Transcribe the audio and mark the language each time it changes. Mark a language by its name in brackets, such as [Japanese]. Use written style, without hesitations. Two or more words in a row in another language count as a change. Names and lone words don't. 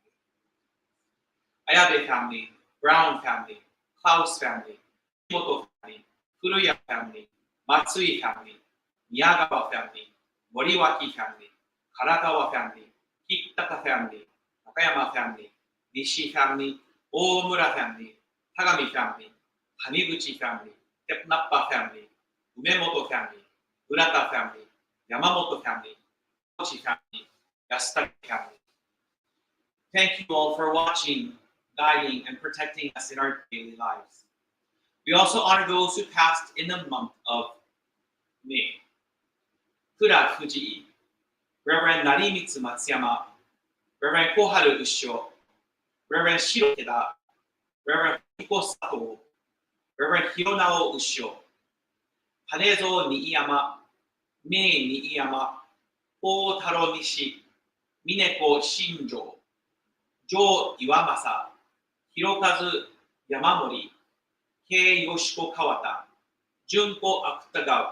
[English] Ayabe family, Brown family, Klaus family, Moto family, Furuya family, Matsui family, Miyagawa family, Moriwaki family, Karakawa family, Kitaka family, Nakayama family, Nishi family, Omura family, Tagami family, Taniguchi family, Tepnappa family, Umemoto family, Urata family, Yamamoto family, Kochi family, Yasutake family. Thank you all for watching, guiding, and protecting us in our daily lives. We also honor those who passed in the month of May. Kura Fujii, Reverend Narimitsu Matsuyama, Reverend Koharu Ushio, Reverend Shiro Keda, Reverend Hiko Sato, Reverend Hironao Ushio, Hanezo Niiyama, Mei Niiyama, O Taro Nishi, Mineko Shinjo, Jo Iwamasa, Hirokazu Yamamori, Kei Yoshiko Kawata, Junko Akutagawa.